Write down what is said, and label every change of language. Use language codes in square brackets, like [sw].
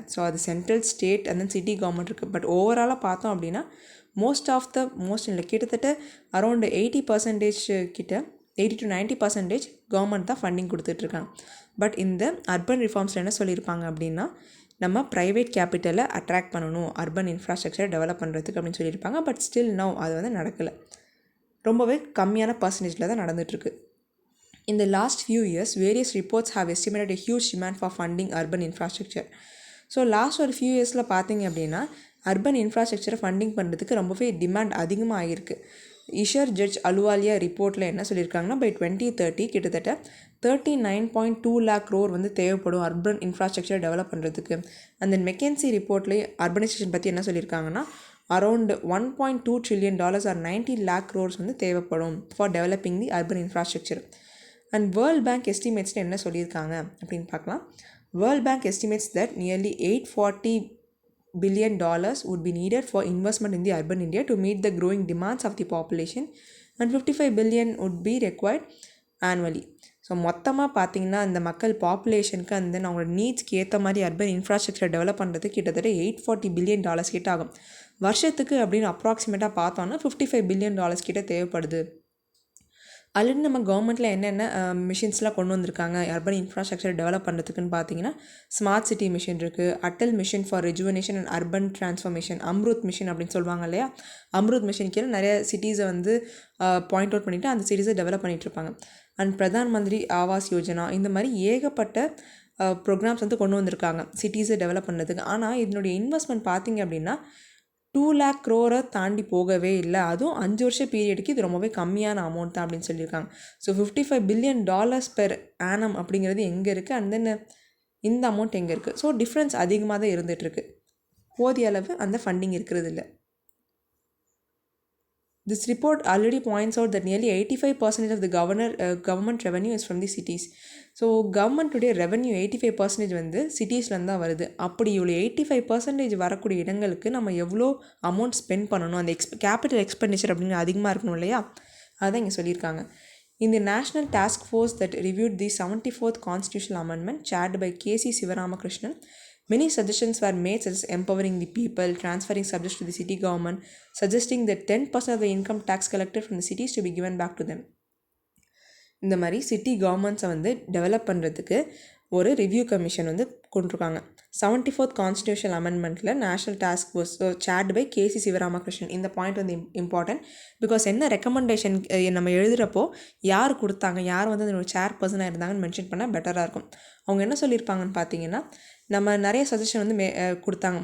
[ta] So அது central, state and then city government இருக்குது. But ஓவராலாக பார்த்தோம் அப்படின்னா மோஸ்ட் இல்லை, கிட்டத்தட்ட அரௌண்ட் 80% கிட்ட 80 to 90% கவர்மெண்ட் தான் ஃபண்டிங் கொடுத்துட்ருக்காங்க. பட் இந்த அர்பன் ரிஃபார்ம்ஸில் என்ன சொல்லியிருப்பாங்க அப்படின்னா, நம்ம ப்ரைவேட் கேபிட்டலை அட்ராக்ட் பண்ணணும் அர்பன் இன்ஃப்ராஸ்ட்ரக்சரை டெவலப் பண்ணுறதுக்கு அப்படின்னு சொல்லியிருப்பாங்க. பட் ஸ்டில் நவ் அது வந்து நடக்கலை, ரொம்பவே கம்மியான பர்சன்டேஜில் தான் நடந்துகிட்ருக்கு. [en] In the last few years, various reports have estimated a huge demand for funding urban infrastructure. [ta] So last ஒரு ஃபியூ இயர்ஸில் பார்த்தீங்க அப்படின்னா அர்பன் இன்ஃப்ராஸ்ட்ரக்சரை ஃபண்டிங் பண்ணுறதுக்கு ரொம்பவே டிமாண்ட் அதிகமாக ஆகிருக்கு. இஷர் ஜட்ஜ் அலுவாலியா ரிப்போர்ட்டில் என்ன சொல்லியிருக்காங்கன்னா, பை 2030 கிட்டத்தட்ட 39.2 lakh crore வந்து தேவைப்படும் அர்பன் இன்ஃப்ராஸ்ட்ரக்சர் டெவலப் பண்ணுறதுக்கு. அந்த மெக்கன்சி ரிப்போர்ட்லேயே அர்பனைசேஷன் பற்றி என்ன சொல்லியிருக்காங்கன்னா, around $1.2 trillion R 90 lakh crores வந்து தேவைப்படும் [en] For developing the urban infrastructure. [ta] And world bank எஸ்டிமேட்ஸில் என்ன சொல்லியிருக்காங்க அப்படின்னு பார்க்கலாம். [en] World bank estimates that nearly $840 billion would be needed for investment in the urban India to meet the growing demands of the population and 55 billion would be required annually. [ta] So மொத்தமாக பார்த்தீங்கன்னா இந்த மக்கள் பாப்புலேஷனுக்கு அந்த அவங்களோட நீட்ஸ்க்கு ஏற்ற மாதிரி அர்பன் இன்ஃப்ராஸ்ட்ரக்சர் டெவலப் பண்ணுறது கிட்டத்தட்ட $840 billion கிட்ட ஆகும். வருஷத்துக்கு அப்படின்னு அப்ராக்சிமேட்டாக பார்த்தோன்னா $55 billion கிட்ட தேவைப்படுது. ஆல்ரெடி நம்ம கவர்மெண்ட்டில் என்னென்ன மிஷின்ஸ்லாம் கொண்டு வந்திருக்காங்க அர்பன் இன்ஃப்ராஸ்ட்ரக்சர் டெவலப் பண்ணுறதுக்குன்னு பார்த்தீங்கன்னா, ஸ்மார்ட் சிட்டி மிஷின் இருக்குது, Atal mission for rejuvenation and urban transformation, Amrut mission அப்படின்னு சொல்லுவாங்க இல்லையா. அம்ருத் மிஷன் கீழே நிறைய சிட்டிஸை வந்து பாயிண்ட் அவுட் பண்ணிவிட்டு அந்த சிட்டிஸை டெவலப் பண்ணிகிட்ருப்பாங்க. அண்ட் பிரதான் மந்திரி ஆவாஸ் யோஜனா, இந்த மாதிரி ஏகப்பட்ட ப்ரோக்ராம்ஸ் வந்து கொண்டு வந்திருக்காங்க சிட்டிஸை டெவலப் பண்ணுறதுக்கு. ஆனால் இதனுடைய இன்வெஸ்ட்மெண்ட் பார்த்தீங்க அப்படின்னா 2 lakh crore தாண்டி போகவே இல்லை. அதுவும் 5 வருஷ பீரியடுக்கு இது ரொம்பவே கம்மியான அமௌண்ட் தான் அப்படின்னு சொல்லியிருக்காங்க. ஸோ $55 billion பெர் ஆனம் அப்படிங்கிறது எங்கே இருக்குது, அண்ட் தென் இந்த அமௌண்ட் எங்கே இருக்குது. ஸோ டிஃப்ரென்ஸ் அதிகமாக தான் இருந்துகிட்ருக்கு, போதிய அளவு அந்த ஃபண்டிங் இருக்கிறது இல்லை. [en] This report already points out that nearly 85% of the government revenue is from the cities. [ta] So கவர்மெண்ட்டுடைய revenue 85% வந்து சிட்டிஸ்லேருந்து தான் வருது. அப்படி இவ்வளோ 85% வரக்கூடிய இடங்களுக்கு நம்ம எவ்வளோ அமௌண்ட் ஸ்பெண்ட் பண்ணணும், அந்த கேபிட்டல் எக்ஸ்பெண்டிச்சர் அப்படின்னு அதிகமாக இருக்கணும் இல்லையா, அதுதான் இங்கே சொல்லியிருக்காங்க. [en] In the National Task Force that reviewed the 74th Constitutional Amendment chaired by K.C. Sivaramakrishnan, many suggestions were made such as empowering the people, transferring subjects to the city government, suggesting that 10% of the income tax collected from the cities to be given back to them. [ta] இந்த மாதிரி city கவர்மெண்ட்ஸை வந்து develop பண்ணுறதுக்கு ஒரு review commission வந்து கொண்டிருக்காங்க. 74th constitutional அமெண்ட்மெண்ட்டில் national task force chaired by கேசி சிவராமகிருஷ்ணன். இந்த point வந்து important. Because என்ன ரெக்கமெண்டேஷன் நம்ம எழுதுகிறப்போ யார் கொடுத்தாங்க, யார் வந்து அதோட சேர் பர்சனாக இருந்தாங்கன்னு மென்ஷன் பண்ணால் பெட்டராக இருக்கும். அவங்க என்ன சொல்லியிருப்பாங்கன்னு பார்த்தீங்கன்னா, நம்ம நிறைய சஜஷன் வந்து கொடுத்தாங்க.